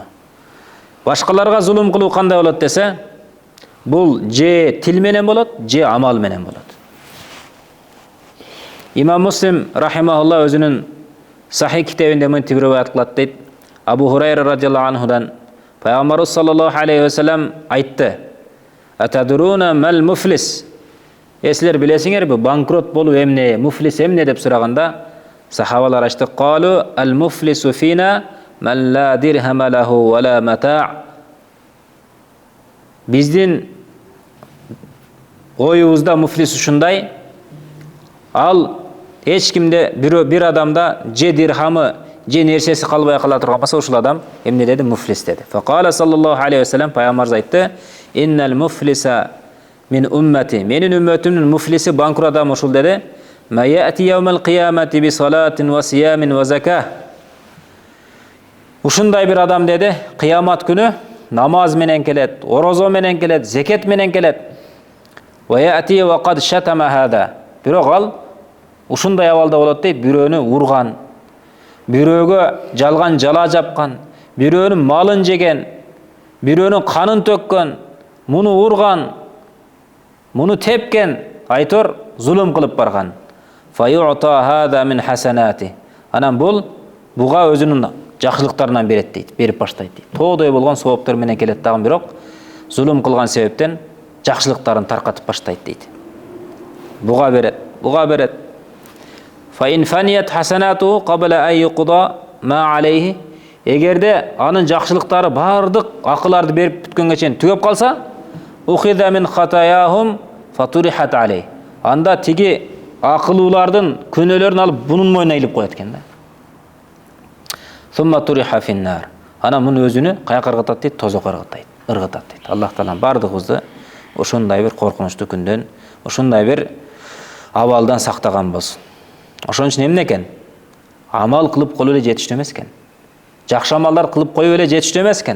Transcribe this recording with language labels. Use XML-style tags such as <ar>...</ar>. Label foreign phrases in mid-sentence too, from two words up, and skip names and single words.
<ky>Башкаларга зулум кылуу кандай болот десе, бул же тил менен болот, же амал менен болот. Имам Муслим рахимахулла өзүнүн Сахih китебинде мынтип риваят кылат дейт. Абу Хурайра</ky> <ar>رضي الله عنه</ar> <ky>Пайгамбарыбыз</ky> <ar>صلى الله عليه وسلم</ar> <ky>айтты:</ky> <ar>"أتدرون ما المفلس?"</ar> <ky>Силер билесиңерби, банкрот болуу эмне, муфлис эмне деп сураганда, сахабалар айтты:</ky> <ar>"قالوا المفلس فينا من لا درهم له ولا متاع."</ar> <ky>Биздин оюбузда муфлис ушундай: ал эч кимде бир адамда же дирхамы, же нерсеси калбай кала турган болсо, ушул адам эмне деди? Муфлис деди.</ky> <ar>فقال صلى الله عليه وسلم,</ar> <ky>пайгамбарыбыз айтты:</ky> <ar>"إن المفلس من أمتي."</ar> <ky>Менин үммөтүмдүн муфлиси, банкрот адам ушул деди:</ky> <ar>"من يأتي يوم القيامة بصلاة وصيام وزكاة."</ar> <ky>Ушундай бир адам деди, кыямат күнү Namaz менен келет, орозо менен келет, зекет менен келет.</ky> <ar>ويأتي وقد شتم هذا.</ar> <ky>Бирок ал ушундай абалда болот дейт, бирөөнү урган, бирөөгө жалган жала жапкан, бирөөнүн малын жеген, бирөөнүн канын төккөн, муну урган, муну тепкен, айтор зулум кылып барган.</ky> <ar>فيعطى هذا من حسناته.</ar> <ky>Анан буга өзүнүн жакшылыктарынан берет дейт, берип баштайт дейт. Тоодой болгон сооптор менен келет дагы, бирок зулум кылган себептен жакшылыктарын таркатып баштайт дейт. Буга берет.</ky> <ar>فإن فنيت حسناته قبل أن يقضى ما عليه.</ar> <ky>Эгерде анын жакшылыктары бардык акыларды берип бүткөнгө чейин түгөп калса,</ky> <ar>أخذ من خطاياهم فطرحت عليه.</ar> <ky>Анда тиги акылуулардын күнөөлөрүн алып бунун мойнуна илип коет экен да.</ky> <ar>ثم طرح في النار.</ar> <ky>Ана муну өзүнү каяка ыргытат дейт, тозокко ыргытат дейт. Аллах Таалам бардыгыбызды ошондой бир коркунучтуу күндөн, ошондой бир абалдан сактаган болсун. Ошон үчүн эмне экен? Амал кылып коюп эле жетиштүү эмес экен. Жакшы амалдар кылып коюп эле жетиштүү эмес экен.</ky>